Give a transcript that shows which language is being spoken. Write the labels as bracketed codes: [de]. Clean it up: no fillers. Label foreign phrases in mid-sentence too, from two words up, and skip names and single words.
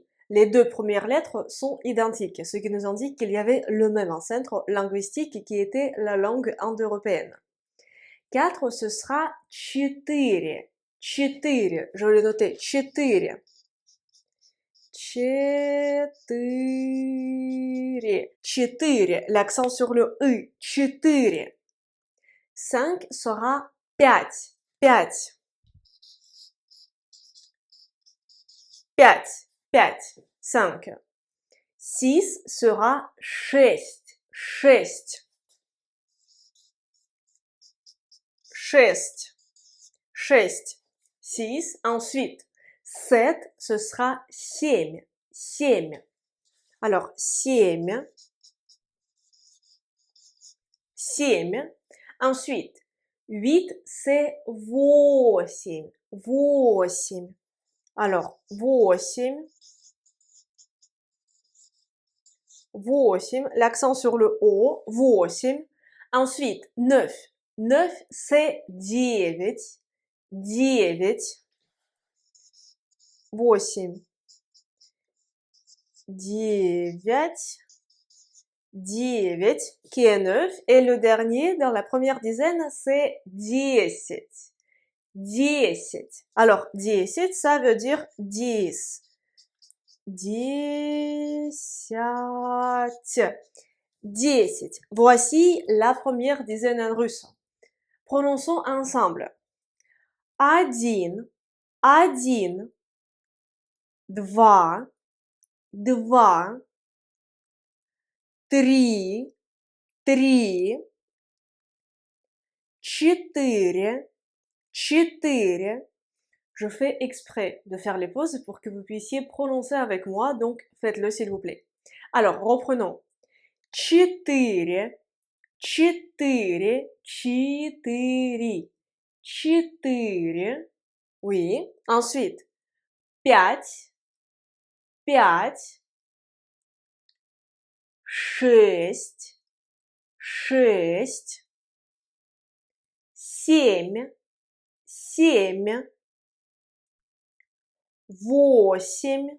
[fr] Les deux premières lettres sont identiques, ce qui nous indique qu'il y avait le même ancêtre linguistique qui était la langue indo-européenne. 4, ce sera четыре. [ru] Четыре. [fr] Je vais le noter. [ru] Четыре. Четыре. Четыре. [fr] L'accent sur le «ы». Четыре. 5 sera [ru] пять. Пять. Пять. Пять. 5. [fr] 6 sera шесть. [ru] Шесть. Шесть. Шесть. 6. [fr] Ensuite, 7, ce sera семь. [ru] Семь. Alors, семь. Семь. [fr] Ensuite, 8, c'est восемь. [ru] Восемь. Alors, восемь. Восемь. [fr] L'accent sur le O. Восемь. Ensuite, 9. 9, c'est [ru] девять. Девять. Восемь. Девять. [fr] 9, qui est 9. Et le dernier, dans la première dizaine, c'est 10. 10. Alors, 10, ça veut dire 10. 10. 10. Voici la première dizaine en russe. Prononçons ensemble. [ru] Один. Один. Два. Два. Три. Три. Четыре. Четыре. [fr] Je fais exprès de faire les pauses pour que vous puissiez prononcer avec moi, donc faites-le s'il vous plaît. Alors, reprenons. [ru] Четыре. Четыре. Четыре. Четыре. [fr] Oui. Ensuite, [ru] пять. Пять. Шесть. Шесть. Семь. Семь. Восемь.